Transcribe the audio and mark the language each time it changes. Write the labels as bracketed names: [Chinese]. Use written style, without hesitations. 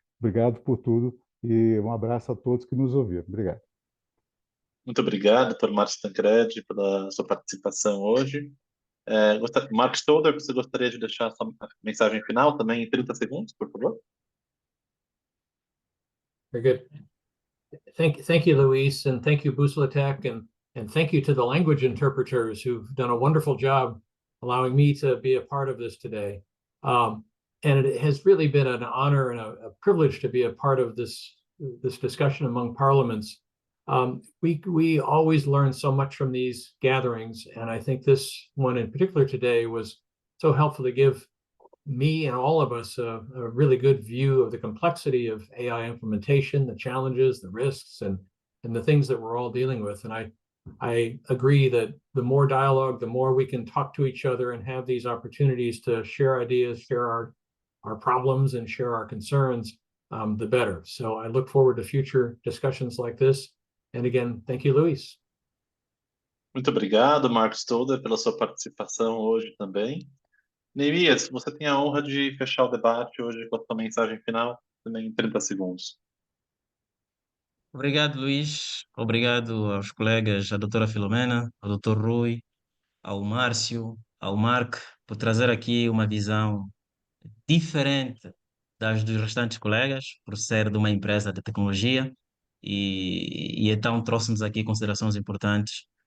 [Portuguese] Obrigado por tudo e um abraço a todos que nos ouviram. Obrigado. Muito obrigado, doutor Márcio Tancredi, pela sua participação hoje. Mark Stoller, você gostaria de deixar sua mensagem final também em 30 segundos, por favor? [English] Very good. Thank you, Luis, and thank you, Buslatec, and thank you to the language interpreters who've done a wonderful job allowing me to be a part of this today. And it has really been an honor and a privilege to be a part of this discussion among parliaments. We always learn so much from these gatherings, and I think this one in particular today was so helpful to give me and all of us a really good view of the complexity of AI implementation, the challenges, the risks, and the things that we're all dealing with. And I agree that the more dialogue, the more we can talk to each other and have these opportunities to share ideas, share our problems, and share our concerns, the better. So I look forward to future discussions like this. And again, thank you, Luis. [Portuguese] Muito obrigado, Mark Stoller, pela sua participação hoje também. Neemias, você tem a honra de fechar o debate hoje com a sua mensagem final, também em 30 segundos. Obrigado, Luís. Obrigado aos colegas, à doutora Filomena, ao doutor Rui, ao Márcio, ao Mark, por trazer aqui uma visão diferente das dos restantes colegas, por ser de uma empresa de tecnologia, e então trouxe-nos aqui considerações importantes.